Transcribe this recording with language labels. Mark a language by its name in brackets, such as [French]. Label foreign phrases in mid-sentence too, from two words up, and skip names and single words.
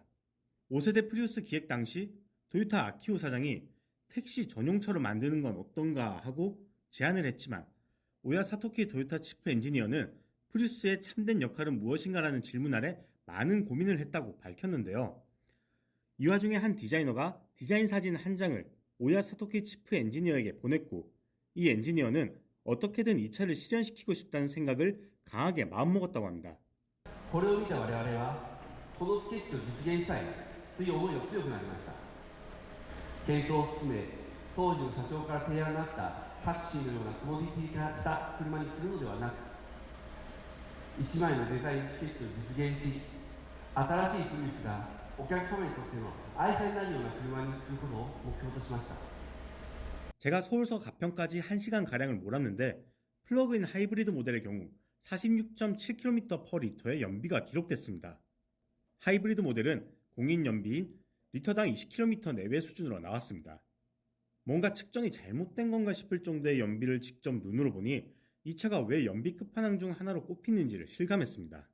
[Korean] 5세대 프리우스 기획 당시 토요타 아키오 사장이 택시 전용차로 만드는 건 어떤가 하고 제안을 했지만 오야 사토키 토요타 치프 엔지니어는 프리우스의 참된 역할은 무엇인가라는 질문 아래 많은 고민을 했다고 밝혔는데요. 이 와중에 한 디자이너가 디자인 사진 한 장을 오야 사토키 치프 엔지니어에게 보냈고 이 엔지니어는 어떻게든 이 차를 실현시키고 싶다는 생각을 강하게 마음먹었다고 합니다. [Japanese] これを見た我々はこのスケッチを実現したいという思いが強くなりました。検討を進め、当時の社長から提案があったタクシーのようなコモディティ化した車にするのではなく、一枚のデザインスケッチを実現し、新しいプリウスがお客様にとっての愛車になるような車にすることを目標としました。 [Korean] 제가 서울서 가평까지 1시간가량을 몰았는데 플러그인 하이브리드 모델의 경우 46.7km/L의 연비가 기록됐습니다. 하이브리드 모델은 공인 연비인 리터당 20km 내외 수준으로 나왔습니다. 뭔가 측정이 잘못된 건가 싶을 정도의 연비를 직접 눈으로 보니 이 차가 왜 연비 끝판왕 중 하나로 꼽히는지를 실감했습니다.